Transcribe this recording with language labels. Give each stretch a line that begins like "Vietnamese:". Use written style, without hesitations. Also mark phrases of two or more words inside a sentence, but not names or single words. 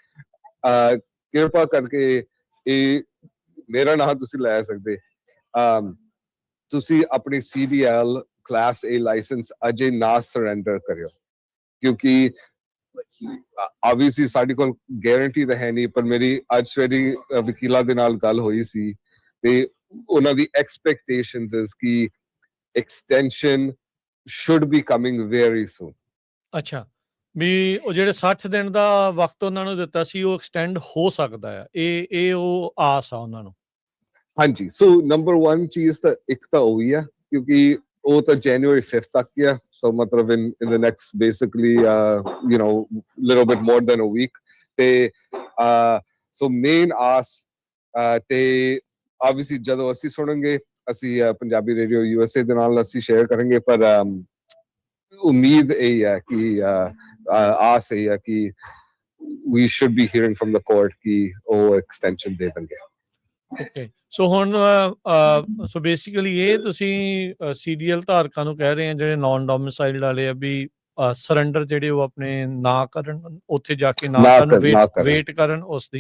Punjabi: ਕਿਰਪਾ ਕਰਕੇ ਇਹ ਮੇਰਾ ਨਾਮ ਤੁਸੀਂ ਲੈ ਸਕਦੇ, ਤੁਸੀਂ ਆਪਣੀ CDL ਕਲਾਸ A ਲਾਇਸੈਂਸ ਅਜੇ ਨਾ ਸਰੈਂਡਰ ਕਰਿਓ, ਕਿਉਂਕਿ obviously ਸਾਡੇ ਕੋਲ ਗਾਰੰਟੀ ਤਾਂ ਹੈ ਨਹੀਂ, ਪਰ ਮੇਰੀ ਅੱਜ ਸਵੇਰੇ ਵਕੀਲਾਂ ਦੇ ਨਾਲ ਗੱਲ ਹੋਈ ਸੀ ਤੇ ਉਹਨਾਂ ਦੀ ਐਕਸਪੈਕਟੇਸ਼ਨਸ ਇਸ ਕਿ ਐਕਸਟੈਂਸ਼ਨ
English: should be coming very soon।
Punjabi: ਅੱਛਾ, ਵੀ ਉਹ ਜਿਹੜੇ 60 ਦਿਨ ਦਾ ਵਕਤ ਉਹਨਾਂ ਨੂੰ ਦਿੱਤਾ ਸੀ ਉਹ ਐਕਸਟੈਂਡ ਹੋ ਸਕਦਾ ਆ, ਇਹ ਉਹ ਆਸ ਆ ਉਹਨਾਂ ਨੂੰ। ਹਾਂਜੀ, ਸੋ ਨੰਬਰ 1 ਚੀਜ਼ ਤਾਂ ਇੱਕ ਤਾਂ ਉਹ ਹੀ ਆ, ਕਿਉਂਕਿ ਉਹ ਤਾਂ January 5th ਤੱਕ ਹੀ ਆ। ਸੋ ਮਤਲਬ
English: in the next basically little bit more than a week
Punjabi: ਤੇ ਸੋ ਮੇਨ ਆਸ ਤੇ obviously ਜਦੋਂ ਅਸੀਂ ਸੁਣਾਂਗੇ, ਅਸੀਂ ਪੰਜਾਬੀ ਰੇਡੀਓ USA ਦੇ ਨਾਲ ਅਸੀਂ ਸ਼ੇਅਰ ਕਰਾਂਗੇ, ਪਰ ਉਮੀਦ ਇਹ ਹੈ ਕਿ ਆਸ ਇਹ ਹੈ ਕਿ
English: we should be hearing from the court
Punjabi: ਕਿ ਉਹ ਐਕਸਟੈਂਸ਼ਨ ਦੇ ਦੇਣਗੇ। ਓਕੇ, ਸੋ ਹੁਣ ਸੋ ਬੇਸਿਕਲੀ ਇਹ ਤੁਸੀਂ CDL ਧਾਰਕਾਂ ਨੂੰ ਕਹਿ ਰਹੇ ਆ ਜਿਹੜੇ
English: non domiciled
Punjabi: ਵਾਲੇ ਆ ਵੀ ਸਰੈਂਡਰ ਜਿਹੜੇ ਉਹ ਆਪਣੇ ਨਾ ਕਰਨ, ਉੱਥੇ ਜਾ ਕੇ ਨਾ ਕਰਨ, ਵੇਟ ਕਰਨ ਉਸ ਦੀ।